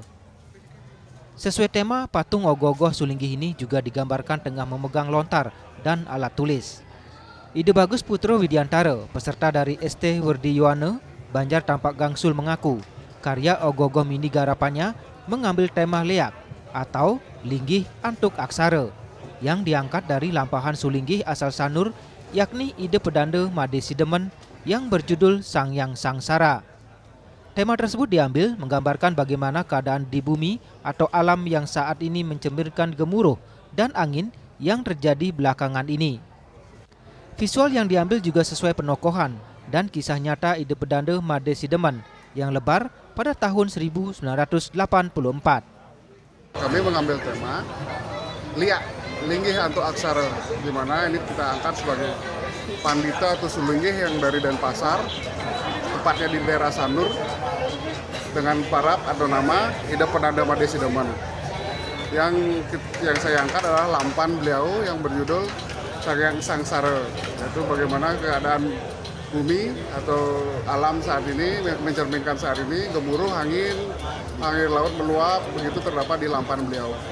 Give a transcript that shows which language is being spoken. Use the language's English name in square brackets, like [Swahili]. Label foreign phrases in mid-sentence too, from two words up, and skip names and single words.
[Indonesian] Sesuai tema, patung ogoh-ogoh sulinggih ini juga digambarkan tengah memegang lontar dan alat tulis. Ide Bagus Putro Widiantara, peserta dari ST Werdi Yohane, Banjar Tampak Gangsul mengaku, karya ogoh-ogoh mini garapannya mengambil tema leak atau [Balinese] linggih antuk aksara [Indonesian] yang diangkat dari lampahan Sulinggih asal Sanur, yakni ide pedanda Made Sidemen yang berjudul Sang Hyang Sangsara. Tema tersebut diambil menggambarkan bagaimana keadaan di bumi atau alam yang saat ini mencemirkan gemuruh dan angin yang terjadi belakangan ini. Visual yang diambil juga sesuai penokohan dan kisah nyata ide pedanda Made Sidemen yang lebar pada tahun 1984. Kami mengambil tema liak, [Balinese] linggih antuk aksara, [Indonesian] di mana ini kita angkat sebagai pandita atau sulinggih yang dari Denpasar, tepatnya di daerah Sanur, dengan parab atau nama ide pedanda Made Sidemen. Yang saya angkat adalah lampan beliau yang berjudul Sang Hyang Sangsara, yaitu bagaimana keadaan bumi atau alam saat ini mencerminkan saat ini gemuruh angin, air laut meluap, begitu terdapat di lampan beliau.